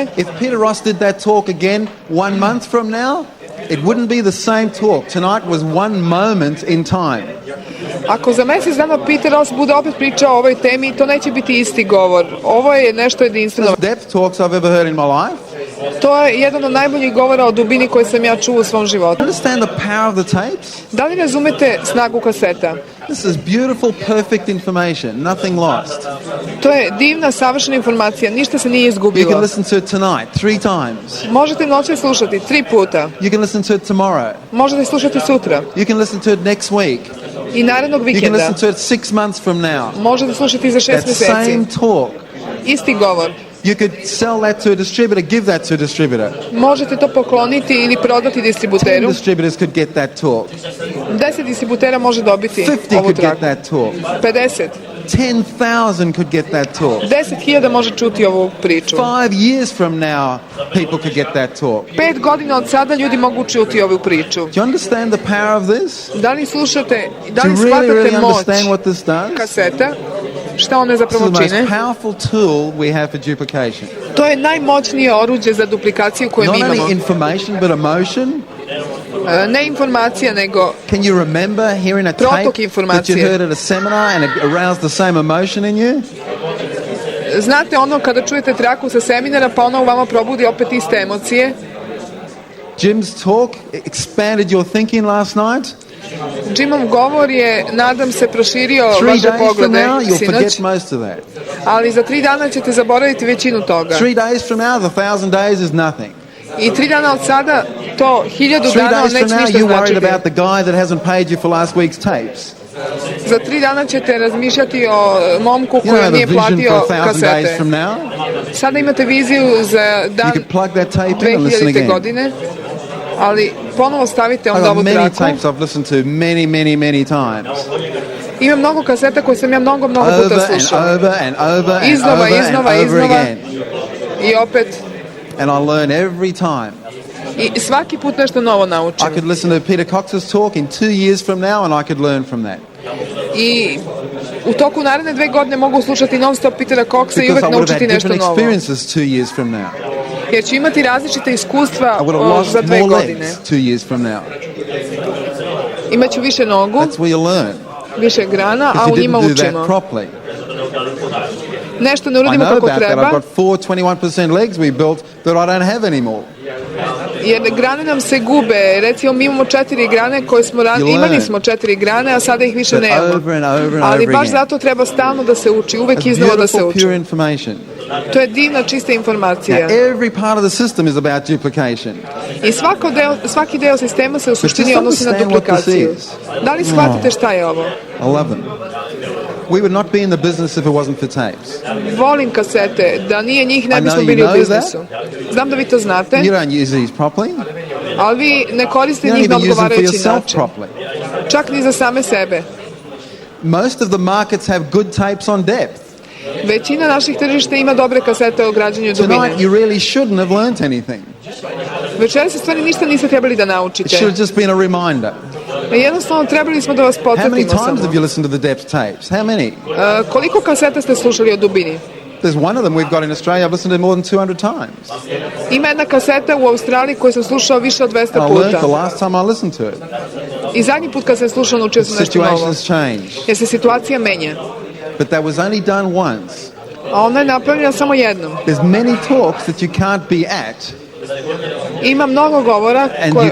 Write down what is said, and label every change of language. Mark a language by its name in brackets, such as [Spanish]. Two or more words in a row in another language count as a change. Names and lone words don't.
[English] If Peter Ross did that talk again 1 month from now, it wouldn't be the same talk. Tonight was one moment in time. [Serbian] Ako za mjesec dana Peter Ross bude opet pričao o ovoj temi, to neće biti isti govor. Ovo je nešto jedinstveno. [English] Depth talks I've ever heard in my life. [Serbian] To je jedan od najboljih govora o dubini koje sam ja čuo u svom životu. [English] Understand the power of the tapes? [Serbian] Da li razumete snagu kaseta? [English] This is beautiful, perfect information, nothing lost. [Serbian] To je divna, savršena informacija, ništa se nije [English] You can [Serbian] izgubilo. [English] listen to it tonight 3 times. [Serbian] Možete noćas slušati 3 puta. [English] You can listen to it tomorrow. [Serbian] Možete slušati sutra [English] You can listen to it next week. [Serbian] i narednog [English] You can [Serbian] vikenda. [English] listen to it 6 months from now. [Serbian] Možete slušati za 6 [English] That [Serbian] mjeseci. [English] same talk. [Serbian] Isti govor. [English] You could sell that to a distributor, give that to a distributor. [Serbian] Možete to pokloniti ili prodati [English] 10 [Serbian] distributeru. [English] distributors could get that talk. [Serbian] 10 distributera može dobiti [English] 50 [Serbian] ovu [English] could get [Serbian] traku. [English] that talk. [Serbian] 50. [English] 10,000 could get that talk. [Serbian] 10.000 može čuti ovu priču. [English] 5 years from now, people could get that talk. [Serbian] 5 godina od sada ljudi mogu čuti ovu priču. [English] Do you understand the power of this? [Serbian] Da li slušate, da [English] Do [Serbian] li [English] you really, [Serbian] shvatate [English] really [Serbian] moć [English] understand what this does? [Serbian] kaseta? Šta one [English] This is [Serbian] zapravo [English] the most [Serbian] čine? [English] powerful tool we have for duplication. [Serbian] To je najmoćnije oruđe za duplikaciju koje [English] Not [Serbian] mi imamo. [English] only information, but emotion. [Serbian] Ne informacija, nego [English] Can you remember hearing a [Serbian] Protok [English] tape that you [Serbian] informacije. [English] heard at a seminar and it aroused the same emotion in you? [Serbian] znate ono kada čujete traku sa seminara pa ono u vama probudi opet iste emocije. [English] Jim's talk expanded your thinking last night. [Serbian] Jimov govor je, nadam se, proširio [English] 3 [Serbian] vaše [English] days from [Serbian] poglede [English] now, you'll [Serbian] sinoć, [English] forget most of that. [Serbian] ali za 3 dana ćete zaboraviti većinu toga. [English] 3 days from now, the 1,000 days is nothing. [Serbian] I 3 dana od sada, to 1000 [English] 3 [Serbian] dana [English] days from [Serbian] neće [English] now, [Serbian] ništa [English] you're worried [Serbian] značiti. [English] about the guy that hasn't paid you for last week's tapes. [Serbian] Za 3 dana ćete razmišljati o momku [English] You [Serbian] koji [English] know [Serbian] nije [English] the vision [Serbian] platio [English] for 1,000 days [Serbian] kasete. [English] from now? [Serbian] Sada imate viziju za [English] You [Serbian] dan [English] could plug that tape in and listen [Serbian] 2000. [English] again. [Serbian] godine, ali ponovo stavite [English] I've [Serbian] onda [English] got [Serbian] ovu [English] many [Serbian] traku. [English] tapes I've listened to many times. [Serbian] Ima mnogo kaseta koje sam ja mnogo puta [English] Over and [Serbian] slušao. [English] over and over and [Serbian] Iznova, [English] over and [Serbian] iznova, [English] over [Serbian] iznova. [English] again. [Serbian] I opet, [English] And I learn every time. [Serbian] i svaki put nešto novo [English] I [Serbian] naučim. [English] could listen to Peter Cox's talk in 2 years from now and I could learn from that. [Serbian] I u toku naredne 2 godine mogu slušati non stop Petera Coxa i [English] Because I [Serbian] uvek [English] would have [Serbian] naučiti [English] had [Serbian] nešto [English] different [Serbian] novo. [English] experiences 2 years from now. [Serbian] Jer ću imati različite iskustva [English] I would have lost [Serbian] za 2 [English] more [Serbian] godine. [English] legs 2 years from now. [Serbian] Imaću više nogu, [English] That's where you learn. [Serbian] više grana, a [English] Because [Serbian] u [English] you [Serbian] njima [English] didn't do that [Serbian] učimo. [English] properly. [Serbian] Nešto ne [English] I [Serbian] uradimo [English] know [Serbian] kako [English] about that. I've [Serbian] treba, [English] got 4 21% legs we built that I don't have anymore. [Serbian] jer grane nam se gube. Recimo, mi imamo 4 grane koje smo [English] You [Serbian] imali [English] learn. [Serbian] smo 4 grane, a sada ih više [English] But [Serbian] nemamo. [English] over and over and [Serbian] Ali [English] over [Serbian] baš [English] again. [Serbian] zato treba stalno da se uči, uvek [English] It's [Serbian] iznova da se [English] beautiful, [Serbian] uči. [English] pure information. [Serbian] To je divna, čista informacija. [English] Now, every part of the system is about duplication. [Serbian] I svaki deo sistema se u suštini [English] just [Serbian] odnosi na [English] understand what this [Serbian] duplikaciju. [English] is. [Serbian] Da li shvatite šta je ovo? [English] I love them. We would not be in the business if it wasn't for tapes. [Serbian] Volim kasete. Da nije njih, ne [English] I [Serbian] bismo [English] know you [Serbian] bili u [English] know [Serbian] biznisu. Znam da vi to znate, [English] You don't use these properly. [Serbian] ali vi ne koriste [English] You don't [Serbian] njih na [English] even use them for [Serbian] odgovarajući [English] yourself [Serbian] način. [English] properly. [Serbian] Čak ni za same sebe. [English] Most of the markets have good tapes on depth. [Serbian] Većina naših tržišta ima dobre kasete o građenju dubine. [English] Tonight you really shouldn't have learnt anything. [Serbian] Večeras se stvari ništa niste trebali da [English] It [Serbian] naučite. [English] should have just been a reminder. [Serbian] Jednostavno trebali smo da vas [English] How many [Serbian] podsjetimo [English] times [Serbian] samo. [English] have you listened to the depth tapes? How many? [Serbian] Koliko kaseta ste slušali o dubini? [English] There's one of them we've got in Australia I've listened to more than 200 times. [Serbian] Ima jedna kaseta u Australiji koju sam slušao više od 200 [English] I learned the [Serbian] puta. [English] last time I listened to it. [Serbian] I zadnji put kad sam slušao naučio [English] The [Serbian] sam nešto novo. [English] situation has changed. [Serbian] Jer se situacija menja. [English] But that was only done once. [Serbian] A ona je napravljena samo jednom. [English] There's many talks that you can't be at, [Serbian] Ima mnogo govora [English] and you [Serbian] koje